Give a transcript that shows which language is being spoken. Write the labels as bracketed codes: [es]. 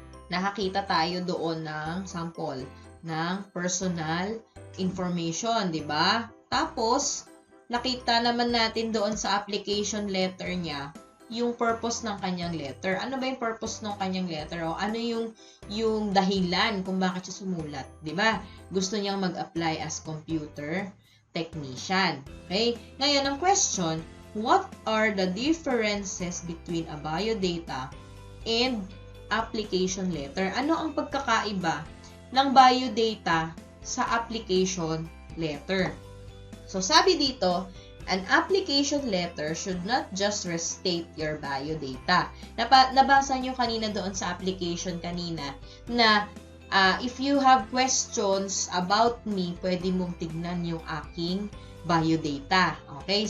[tl] Nakakita tayo doon ng sample ng personal information, di ba? Tapos, nakita naman natin doon sa application letter niya yung purpose ng kanyang letter. Ano ba yung purpose ng kanyang letter? O ano yung dahilan kung bakit siya sumulat, di ba? Gusto niyang mag-apply as computer technician. Okay? Ngayon, ang [en] question, what are the differences between a biodata and application letter? [tl] Ano ang pagkakaiba ng biodata sa application letter? So, sabi dito, [en] an application letter should not just restate your biodata. [tl] Nabasa nyo kanina doon sa application kanina na [en] if you have questions about me, [tl] pwede mong tignan yung aking biodata. Okay?